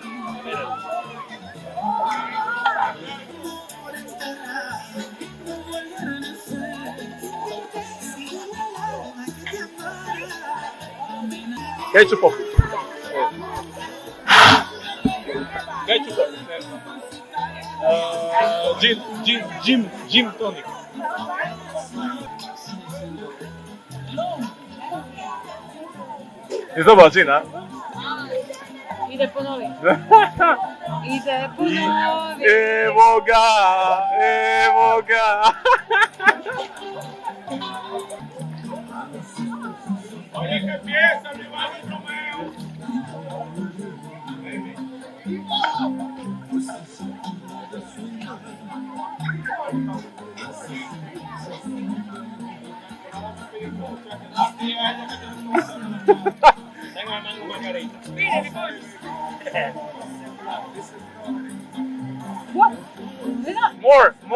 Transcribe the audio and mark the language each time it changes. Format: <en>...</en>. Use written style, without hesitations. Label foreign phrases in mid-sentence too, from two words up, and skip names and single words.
<en>Ketchup. Ketchup. Gin tonic.</en> <hr>Jest dobar gin, a? Ide po novi. Ide po novi. Evo ga, evo ga.</hr> <es>Oye, que empieza, mi Juan Romeo. Tengo mango margarita.</es> <en>What? More.</en>